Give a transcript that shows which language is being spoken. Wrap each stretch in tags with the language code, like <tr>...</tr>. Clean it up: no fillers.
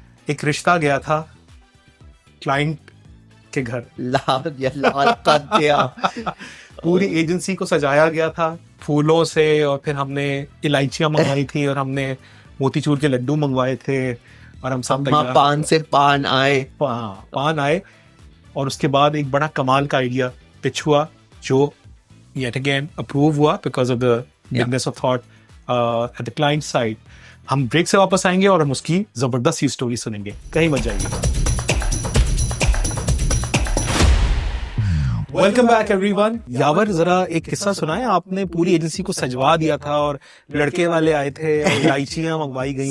<hi>एक रिश्ता गया था क्लाइंट के घर, लाल कर दिया। पूरी एजेंसी को सजाया गया था फूलों से, और फिर हमने इलायचियां मंगवाई थी, और हमने मोतीचूर के लड्डू मंगवाए थे, और हम सब तैयार, पान से पान आए, पान आए। और उसके बाद एक बड़ा कमाल का आइडिया पिच हुआ, जो</hi> <en>yet again approve</en> <hi>हुआ</hi> <en>because of the bigness of thought at the client side.</en> <hi>हम ब्रेक से वापस आएंगे और हम उसकी जबरदस्त सी स्टोरी सुनेंगे, कहीं मत जाइएगा।</hi> <en>Welcome back everyone.</en> <hi>यावर, जरा एक किस्सा सुनाएं। आपने पूरी एजेंसी को सजवा दिया था और लड़के वाले आए थे और इलायचियां मंगवाई गई।</hi>